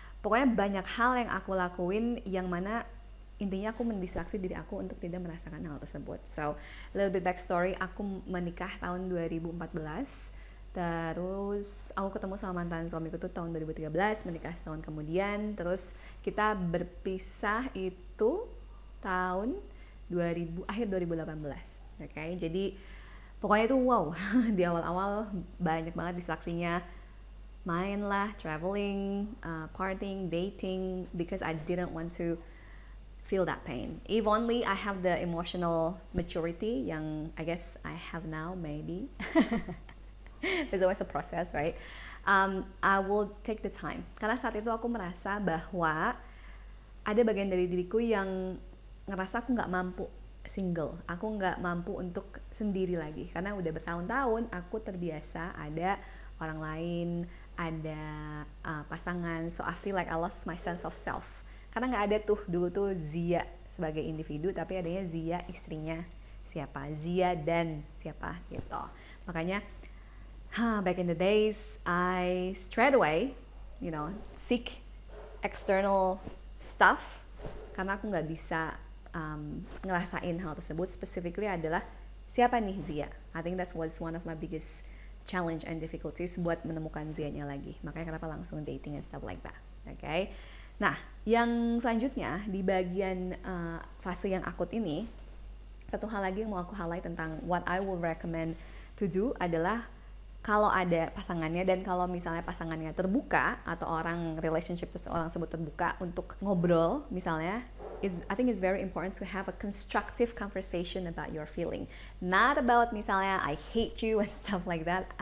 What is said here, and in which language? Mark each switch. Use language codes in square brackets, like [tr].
[id] Pokoknya banyak hal yang aku lakuin yang mana intinya aku mendistraksi diri aku untuk tidak merasakan hal tersebut. [en] So, a little bit backstory, [id] aku menikah tahun 2014, Terus aku ketemu sama mantan suamiku tuh tahun 2013, menikah setahun kemudian. Terus kita berpisah itu tahun 2000, akhir 2018. Oke, jadi pokoknya itu wow. Di awal-awal banyak banget distraksinya, main lah, [en] traveling, partying, dating, because I didn't want to feel that pain. If only I have the emotional maturity yang I guess I have now, maybe. There's always a process, right? I will take the time. [id] Karena saat itu aku merasa bahwa ada bagian dari diriku yang ngerasa aku nggak mampu single. Aku nggak mampu untuk sendiri lagi. Karena udah bertahun-tahun aku terbiasa ada orang lain, ada pasangan. [en] So I feel like I lost my sense of self. [id] Karena nggak ada tuh dulu tuh Zia sebagai individu, tapi adanya Zia istrinya siapa, Zia dan siapa gitu. Makanya [en] back in the days, I straight away, seek external stuff [id] karena aku nggak bisa ngerasain hal tersebut. Specifically adalah siapa nih Zia. [en] I think that was one of my biggest challenge and difficulties [id] buat menemukan Zia-nya lagi. Makanya kenapa langsung [en] dating and stuff like that. [id] Okay? Nah, yang selanjutnya di bagian fase yang akut ini, satu hal lagi yang mau aku highlight tentang [en] what I will recommend to do [id] adalah kalau ada pasangannya dan kalau misalnya pasangannya terbuka atau orang relationship orang tersebut terbuka untuk ngobrol misalnya, [en] I think it's very important to have a constructive conversation about your feeling, not about [id] misalnya [en] I hate you and stuff like that.